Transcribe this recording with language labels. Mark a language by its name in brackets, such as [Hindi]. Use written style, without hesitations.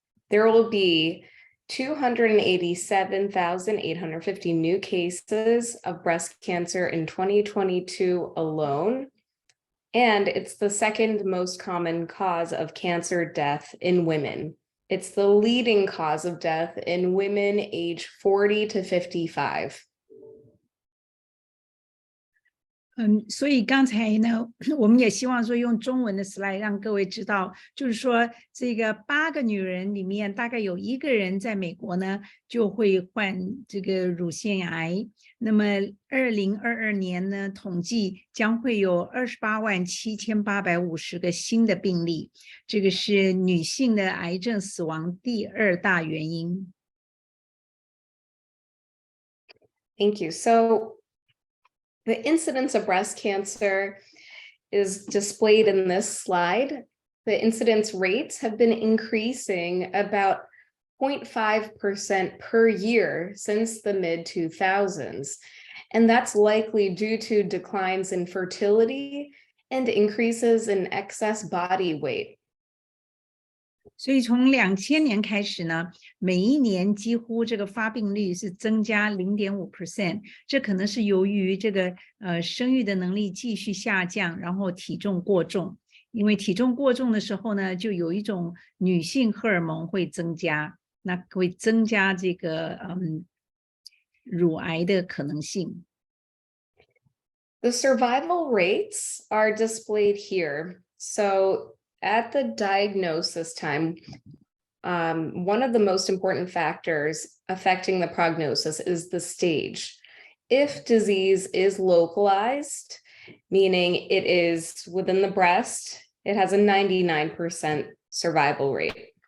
[English] There will be 287,850 new cases of breast cancer in 2022 alone, and it's the second most common cause of cancer death in women. It's the leading cause of death in women age 40 to 55. [Chinese] 所以刚才呢，我们也希望说用中文的 slide 让各位知道，就是说这个8个女人里面，大概有1个人在美国呢就会患这个乳腺癌。那么2022年呢，统计将会有287850个新的病例，这个是女性的癌症死亡第2大原因。 [English] Thank you. So, the incidence of breast cancer is displayed in this slide. The incidence rates have been increasing about 0.5% per year since the mid-2000s. And that's likely due to declines in fertility and increases in excess body weight. [Chinese] 所以从2000年开始呢，每一年几乎这个发病率是增加 0.5%， 这可能是由于这个生育的能力继续下降，然后体重过重。因为体重过重的时候呢，就有一种女性荷尔蒙会增加，那会增加这个乳癌的可能性。 [English] The survival rates are displayed here. So, at the diagnosis time, one of the most important factors affecting the prognosis is the stage. If disease is localized, meaning it is within the breast, it has a 99% survival rate.